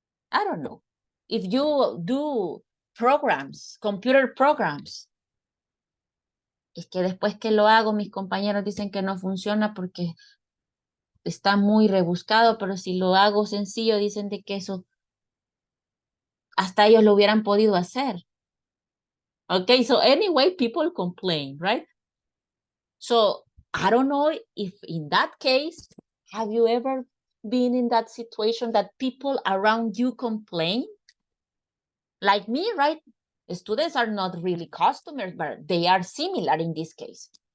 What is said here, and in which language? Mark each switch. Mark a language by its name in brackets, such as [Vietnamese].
[English] I don't know. If you do programs, computer programs, [Spanish] es que después que lo hago, mis compañeros dicen que no funciona porque está muy rebuscado, pero si lo hago sencillo, dicen de que eso hasta ellos lo hubieran podido hacer. [English] Okay, so anyway, people complain, right? So I don't know if in that case, have you ever been in that situation that people around you complain? Like me, right? Students are not really customers, but they are similar in this case.